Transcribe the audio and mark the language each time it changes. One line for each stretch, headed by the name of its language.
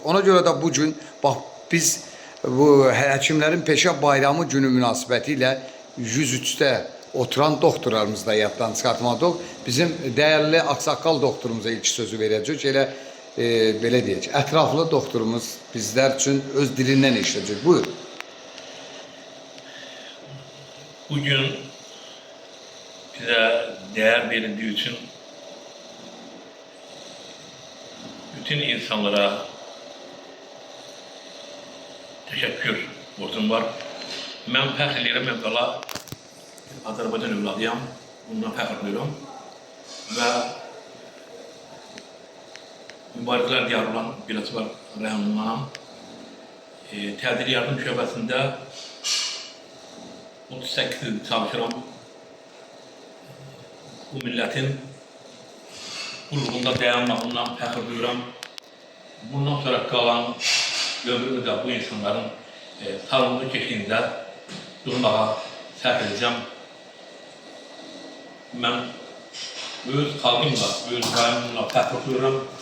Azerbaijani: Ona görə də bu gün, bax, biz bu həkimlərin peşə bayramı günü münasibəti ilə 103-də oturan doktorlarımızı da yaddan çıxartmadıq. Bizim dəyərli aksaqqal doktorumuza ilk sözü verəcək. Elə belə deyək, ətraflı doktorumuz bizlər üçün öz dilindən işləyəcək. Buyur.
Turkish: Bugün bize değer verildiği için bütün insanlara teşekkür borcum var.
Azerbaijani: Ben fəxr edirəm, mən qala Azərbaycan övladıyam, bundan fəxr edirəm və mübarəklər diyarı olan Biləsuvar rəhmanım tədbir yardım şöbəsində 38 il çalışıram. Bu milletin qulluğunda dayanmağından fəxr duyuram. Bundan sonra qalan ömrümü də bu insanların sağlıqlı keşiyində durmağa sərf edəcəm. Mən öz xalqımla, öz qayımla fəxr duyuram.